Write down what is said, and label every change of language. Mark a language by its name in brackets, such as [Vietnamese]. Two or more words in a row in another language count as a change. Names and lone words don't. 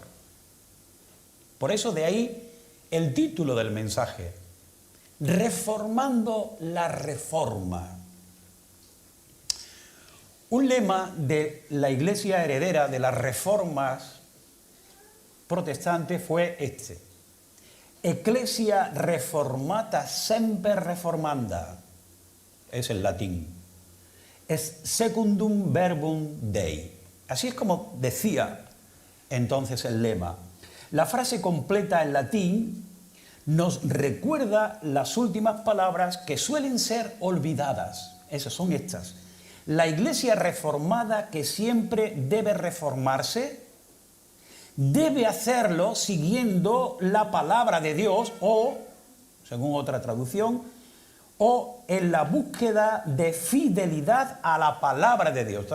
[Spanish] Por eso de ahí el título del mensaje: Reformando la Reforma. Un lema de la Iglesia heredera de las reformas protestantes fue este: [Latin] Ecclesia reformata semper reformanda. [Spanish] Es el latín. Es [Latin] secundum verbum Dei. [Spanish] Así es como decía entonces el lema. La frase completa en latín nos recuerda las últimas palabras que suelen ser olvidadas. Esas son estas. La Iglesia reformada, que siempre debe reformarse, debe hacerlo siguiendo la palabra de Dios o, según otra traducción, o en la búsqueda de fidelidad a la palabra de Dios.